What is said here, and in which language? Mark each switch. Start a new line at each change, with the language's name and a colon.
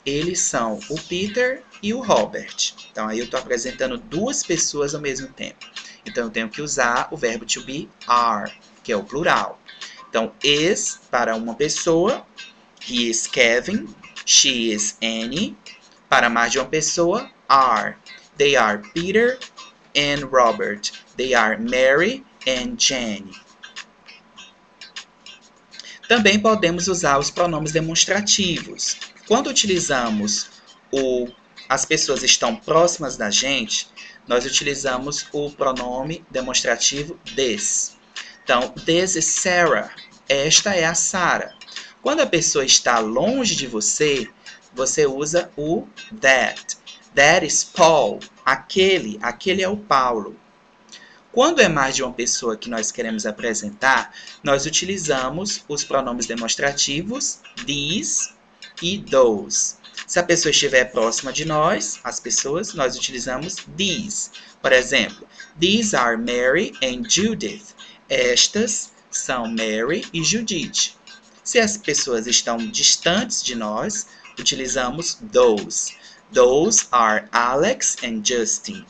Portuguese: Eles são o Peter e o Robert. Então, aí eu estou apresentando duas pessoas ao mesmo tempo. Então, eu tenho que usar o verbo to be are, que é o plural. Então, is para uma pessoa,
English: he is Kevin, she is Annie.
Portuguese: Para mais de uma pessoa, are.
English: They are Peter and Robert. They are Mary and Jenny.
Portuguese: Também podemos usar os pronomes demonstrativos. Quando utilizamos as pessoas estão próximas da gente, nós utilizamos o pronome demonstrativo this. Então,
English: this is Sarah.
Portuguese: Esta é a Sarah. Quando a pessoa está longe de você, você usa o that.
English: That is Paul.
Portuguese: Aquele é o Paulo. Quando é mais de uma pessoa que nós queremos apresentar, nós utilizamos os pronomes demonstrativos these e those. Se a pessoa estiver próxima de nós, as pessoas, nós utilizamos these. Por exemplo,
English: these are Mary and Judith.
Portuguese: Estas são Mary e Judith. Se as pessoas estão distantes de nós, utilizamos those.
English: Those are Alex and Justin.